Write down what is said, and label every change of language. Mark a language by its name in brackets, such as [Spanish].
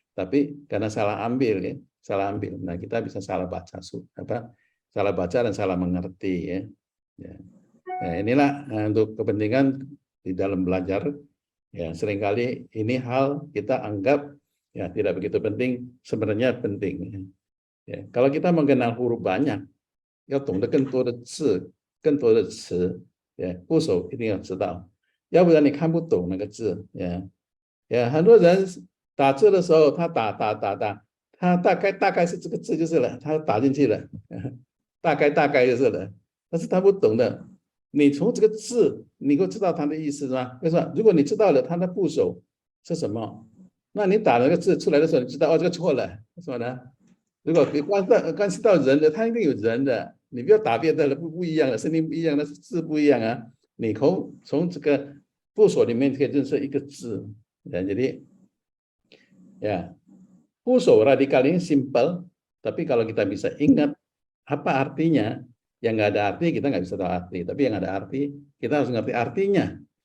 [Indonesian] tapi karena salah ambil ya, salah ambil. Nah, kita bisa salah baca salah baca dan salah mengerti ya. Ya. Nah, inilah untuk kepentingan di dalam belajar ya, seringkali ini hal kita anggap ya tidak begitu penting, sebenarnya penting. Ya, kalau kita mengenal huruf banyak, [Chinese] 要懂得更多的字、更多的词，部首一定要知道，要不然你看不懂那个字。很多人打字的时候，他打，他大概是这个字就是了，他打进去了，大概就是了，但是他不懂的。你从这个字，你会知道它的意思是吧？为什么？如果你知道了它的部首是什么，那你打那个字出来的时候，你知道哦，这个错了，为什么呢？如果关系到人的，它一定有人的，你不要打别的了，不一样的，声音不一样的，字不一样啊。你从这个部首里面可以认识一个字， [Indonesian] jadi ya buso radikal ini simple, tapi kalau kita bisa ingat apa artinya, yang nggak ada arti kita nggak bisa tahu arti, tapi yang ada arti kita harus ngerti artinya.